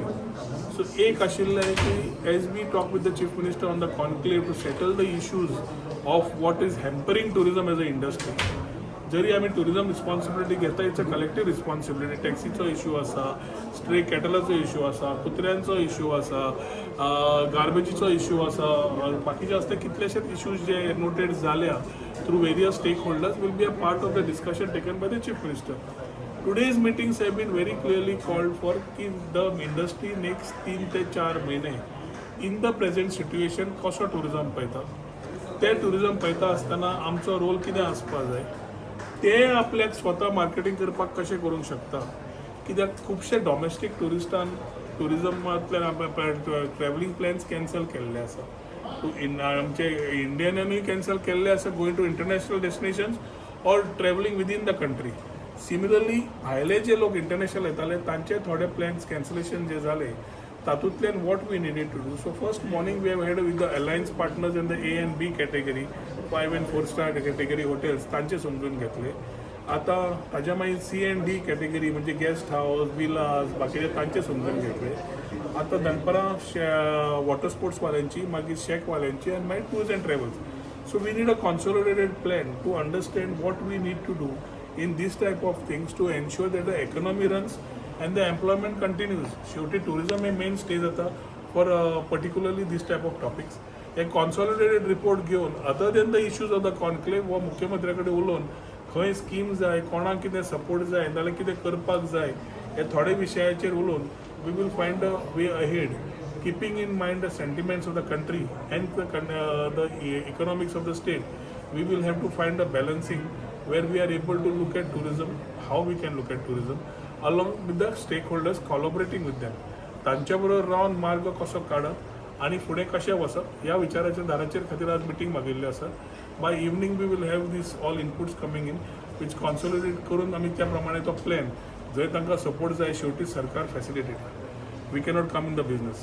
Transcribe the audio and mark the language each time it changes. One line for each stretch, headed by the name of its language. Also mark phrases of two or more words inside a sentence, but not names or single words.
English: सो
Konkani: एक आशिल्लें की
English: as we talk with the chief minister on the conclave to settle the issues of what is hampering tourism as an industry.
Konkani: जरी आमी
English: tourism responsibility
Konkani: घेता
English: it's a collective responsibility.
Konkani: टॅक्सीचो इश्यू आसा, स्ट्रे कॅटलाचो इश्यू आसा, कुत्र्यांचो इश्यू आसा, गार्बेजीचो इश्यू आसा, बाकीचे असले कितलेशेच इश्यूज जे नोटेड जाल्या
English: through various stakeholders will be a part of the discussion taken by the chief minister. Today's meetings have been very clearly called for
Konkani: कि
English: the industry next
Konkani: 3 ते 4 महिने
English: in the present situation
Konkani: कसो टुरिजम पळयता, ते टुरिजम पळयता आसतना आमचो रोल कितें आसपा जाय, ते आपल्याक स्वता मार्केटिंग करपाक कशें करूंक शकता. कित्याक खुबशे डॉमेस्टीक टुरिजमांतल्यान
English: travelling plans
Konkani: कॅन्सल केल्ले आसा. आमचे इंडियनानूय कॅन्सल केल्ले आसा
English: going to international destinations or travelling within the country.
Konkani: सिमिलरली भायले जे लोक इंटरनॅशनल येताले तांचे थोडे प्लॅन्स कॅन्सलेशन जे जाले तातूंतल्यान
English: what we needed to do. so first morning we have had with the alliance partners in the A and B category 5 and 4 star category hotels
Konkani: तांचे समजून घेतले. आतां ताज्या मागीर
English: C and D category
Konkani: म्हणजे
English: guest house villas
Konkani: बाकीचे तांचे समजून घेतले. आतां दनपारां वॉटर स्पोर्ट्सवाल्यांची, मागीर शेकवाल्यांची आनी मागीर
English: tours and travels. so we need a consolidated plan to understand what we need to do in this type of things to ensure that the economy runs and the employment continues. शेवटी tourism हे main stay जाता for particularly this type of topics. एक consolidated report घेवन other than the issues of the conclave
Konkani: व मुख्यमंत्र्याकडे उलोवन खंय स्कीम जाय, कोणाक कितें सपोर्ट जाय, नाल्यार कितें करपाक जाय, हे थोडे विशयाचेर उलोवन
English: we will find a way ahead, keeping in mind the sentiments of the country and the economics of the state. We will have to find a balancing where we are able to look at tourism, how we can look at tourism, along with the stakeholders collaborating with them.
Konkani: तांच्या बरोबर रावन मार्ग कसो काडप आनी फुडें कशें वचप ह्या विचाराच्या दाराचेर खातीर आज मिटींग मागिल्ली आसा.
English: by evening we will have this all inputs coming in which
Konkani: कॉन्सोलिडेट करून आमी त्या प्रमाणे तो प्लॅन जंय तांकां सपोर्ट जाय शेवटी सरकार फॅसिलिटेट.
English: we cannot come in the business.